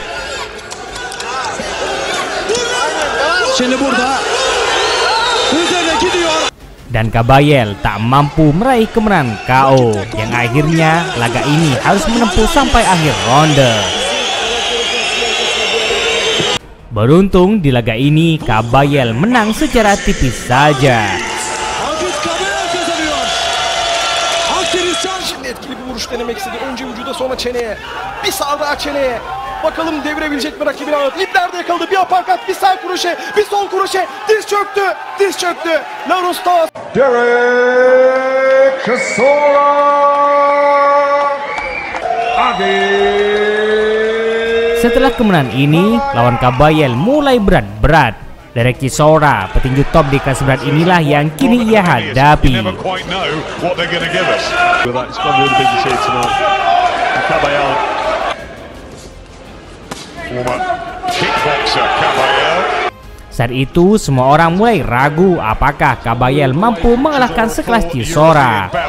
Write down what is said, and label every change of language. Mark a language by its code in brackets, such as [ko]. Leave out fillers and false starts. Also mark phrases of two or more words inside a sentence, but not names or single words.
[id] Dan Kabayel tak mampu meraih kemenangan KO yang akhirnya laga ini harus menempuh sampai akhir ronde. Beruntung di laga ini Kabayel menang secara tipis saja. [tr] Etkili bir vuruş denemek istedi. Önce vücuda sonra çeneye. Bir sağ daha çeneye. Bakalım devirebilecek mi rakibini? İplerde yakaladı. Bir aparkat, bir sağ kroşe, bir sol kroşe. Diz çöktü. Diz çöktü. Larustas. Derek Chisora. [id] Setelah kemenangan ini, lawan Kabayel mulai berat-berat. Derek Chisora, petinju top di kelas berat inilah yang kini ia hadapi. Saat itu semua orang mulai ragu apakah Kabayel mampu mengalahkan sekelas Chisora.